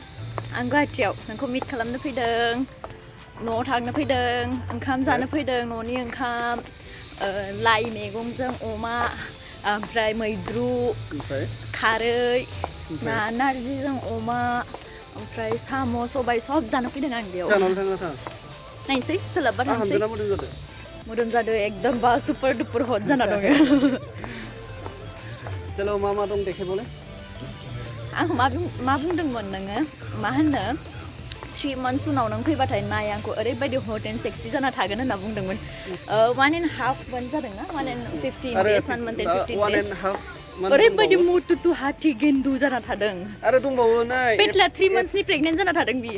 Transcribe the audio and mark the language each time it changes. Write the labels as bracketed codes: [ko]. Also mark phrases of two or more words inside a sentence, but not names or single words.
[brx] आं गुवाहाटियाव नोंखौ मिट खालामनो फैदों न'आव थांनो फैदों ओंखाम जानो फैदों न'नि ओंखाम लाइ मैगंजों अमा ओमफ्राय मैद्रु खारै नारजिजों अमा ओमफ्राय साम' सबाय सब जानो फैदों आं बेयाव नायनोसै सोलाबबा थांसै मोदोम जादों एकदम बा [en] super duper hot [brx] जाना दङ चलो मा दं देखायबावलाय आं मा बुंदोंमोन नोङो मा होनो [en] 3 months [brx] उनाव नों फैबाथाय नाय आंखौ ओरैबायदि [en] hot and sexy [brx] जाना थागोन होनना बुंदोंमन [en] 1.5 month [brx] जादों ना [en] 15 days 1 month and 15 days [brx] ओरैबायदि मुटुटु हाथि गेन्दु जाना थादों आरो दंबावो नाय पेटला [en] 3 months [brx] नि प्रेगनेन्ट जाना थादों बियो